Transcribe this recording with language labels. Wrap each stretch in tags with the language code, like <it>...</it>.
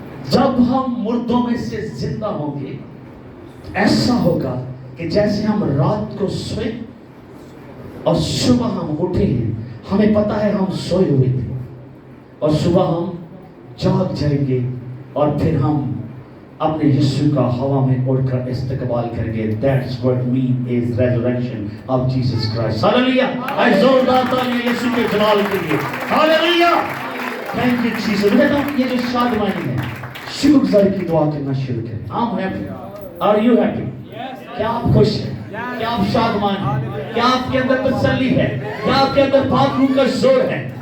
<hi>जब हम मुर्दों में से जिंदा होंगे ऐसा होगा कि जैसे हम रात को सोए और सुबह हम उठे हैं, हमें पता है हम सोए हुए थे और सुबह हम जाग जाएंगे और फिर हम अपने यीशु का हवा में उड़कर इस्तकबाल करेंगे।</hi> <en>That's what mean is resurrection of Jesus Christ.</en> <hi>Hallelujah. आज जोरदार तालियां यीशु के जलाल के लिए।</hi> <en>Hallelujah. Thank you Jesus।</en> <hi>ये जो शादमानी है, शुक्रगुजारी की दुआ करना शुरू करें।</hi> <en>I'm happy. Are you happy?</en> <hi>क्या आप खुश हैं? क्या आप शादमान हैं? क्या आपके अंदर तसल्ली है? क्या आपके अंदर पाक रूह का जोर है?</hi>